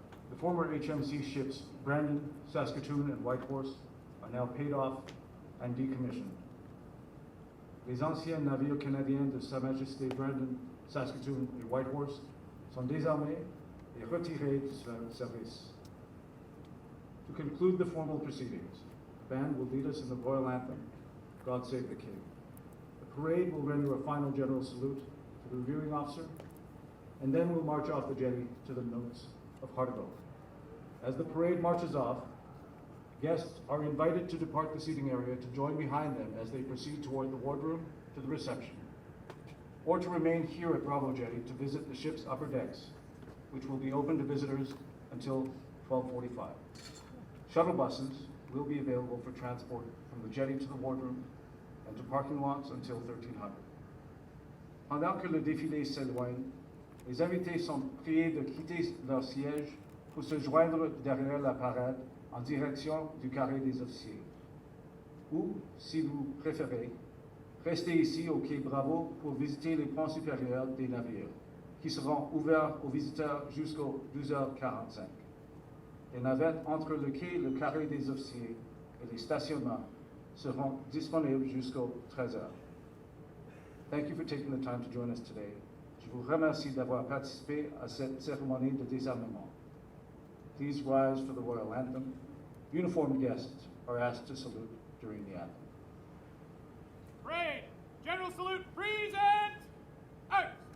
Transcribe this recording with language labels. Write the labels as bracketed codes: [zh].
[en] The former HMC ships Brandon, Saskatoon, and Whitehorse are now paid off and decommissioned. [fr] Les anciens navires canadiens de Sa Majesté Brandon, Saskatoon et Whitehorse sont désarmés et retirés du service. [en] To conclude the formal proceedings, the band will lead us in the Royal Anthem, God Save the King. The parade will render a final general salute to the reviewing officer, and then we'll march off the jetty to the notes of Heart of Oak. As the parade marches off, guests are invited to depart the seating area to join behind them as they proceed toward the wardroom to the reception, or to remain here at Bravo Jetty to visit the ship's upper decks, which will be open to visitors until 12:45. Shuttle buses will be available for transport from the jetty to the wardroom and to parking lots until 1300. [fr] Pendant que le défilé s'éloigne, les invités sont priés de quitter leur siège pour se joindre derrière la parade en direction du carré des officiers. Ou, si vous préférez, restez ici au quai Bravo pour visiter les ponts supérieurs des navires, qui seront ouverts aux visiteurs jusqu'aux 12h45. Les navettes entre le quai, le carré des officiers et les stationnements seront disponibles jusqu'aux 13h. [en] Thank you for taking the time to join us today. [fr] Je vous remercie d'avoir participé à cette cérémonie de désarmement. [en] Please rise for the Royal Anthem. Uniformed guests are asked to salute during the anthem. Parade! General salute, present! Out!